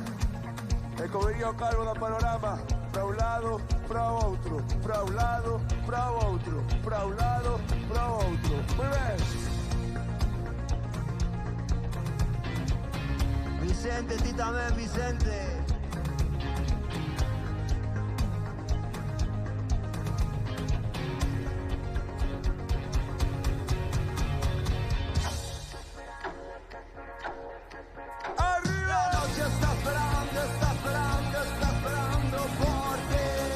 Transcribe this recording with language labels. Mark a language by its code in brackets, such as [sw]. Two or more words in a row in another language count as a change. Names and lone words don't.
[gl] E como diría o calvo da Panorama, pra un lado, pra o outro, pra un lado, pra o outro, pra un lado, pra o outro. Moi ben. Vicente, ti tamén, Vicente. [es] La noche está esperando, está esperando, está esperando por ti.